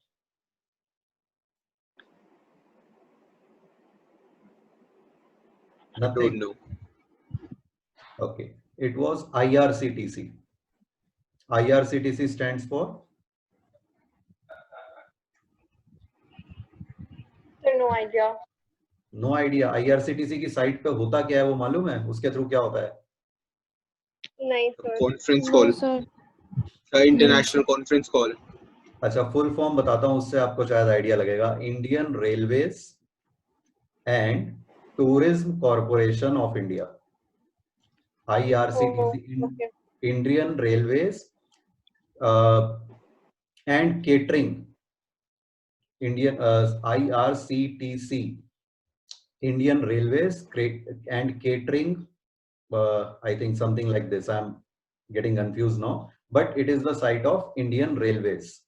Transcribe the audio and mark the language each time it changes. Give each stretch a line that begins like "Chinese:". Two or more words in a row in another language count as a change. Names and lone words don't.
English: Nothing. Don't know. Okay. It was IRCTC. IRCTC stands for? Sir, no idea. No idea.
Hindi: IRCTC की साइट पे होता क्या है वो मालूम है? उसके थ्रू क्या होता है? नहीं sir.
English: Conference No, call. sir. International conference call.
Hindi: अच्छा, फुल फॉर्म बताता हूँ, उससे आपको शायद आइडिया लगेगा.
English: Indian Railways and Tourism Corporation of India. IRCTC, Okay. Indian Railways and Catering. Indian IRCTC, Indian Railways and Catering. I think something like this. I'm getting confused now, but it is the site of Indian Railways.